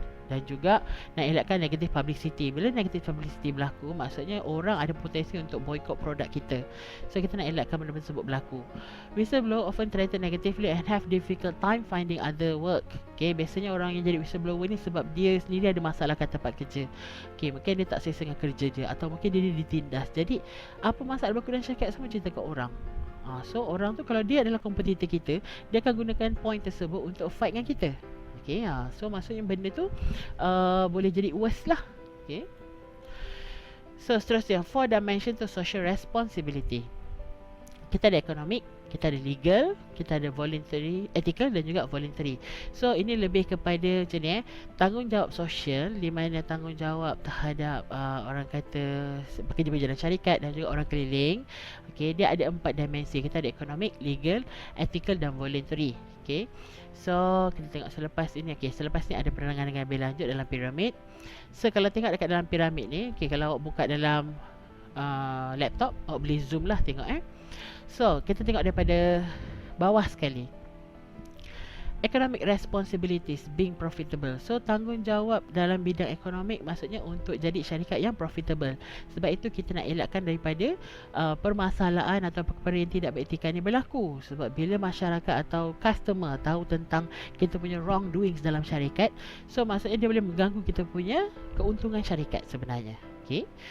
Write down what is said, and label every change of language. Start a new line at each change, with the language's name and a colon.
Malay: Dan juga nak elakkan negative publicity. Bila negative publicity berlaku, maksudnya orang ada potensi untuk boycott produk kita. So kita nak elakkan benda-benda tersebut berlaku.
English: Whistleblower often treated negatively and have difficult time finding other work.
Malay: Okay, biasanya orang yang jadi whistleblower ni sebab dia sendiri ada masalah kat tempat kerja. Okay, mungkin dia tak selesa dengan kerja dia, atau mungkin dia ditindas. Jadi apa masalah berlaku dalam syarikat semua cerita kat orang. So orang tu kalau dia adalah kompetitor kita, dia akan gunakan point tersebut untuk fight dengan kita. Okay, so maksudnya benda tu boleh jadi worse lah. Okay.
English: So seterusnya, 4 dimension to social responsibility.
Malay: Kita ada economic, kita ada legal, kita ada voluntary, ethical dan juga voluntary. So ini lebih kepada macam ni, tanggungjawab sosial, di mana tanggungjawab terhadap orang kata pekerja-pekerja dalam syarikat dan juga orang keliling. Okay, dia ada 4 dimensi. Kita ada economic, legal, ethical dan voluntary. Okay. So kita tengok selepas ini. Okay, selepas ni ada penerangan dengan lebih lanjut dalam piramid. So kalau tengok dekat dalam piramid ni, okay, kalau awak buka dalam laptop, awak boleh zoom lah tengok So kita tengok daripada bawah sekali.
English: Economic responsibilities, being profitable.
Malay: So tanggungjawab dalam bidang ekonomik maksudnya untuk jadi syarikat yang profitable. Sebab itu kita nak elakkan daripada permasalahan atau perkara yang tidak beretika ni berlaku. Sebab bila masyarakat atau customer tahu tentang kita punya wrongdoings dalam syarikat, so maksudnya dia boleh mengganggu kita punya keuntungan syarikat sebenarnya. Okay.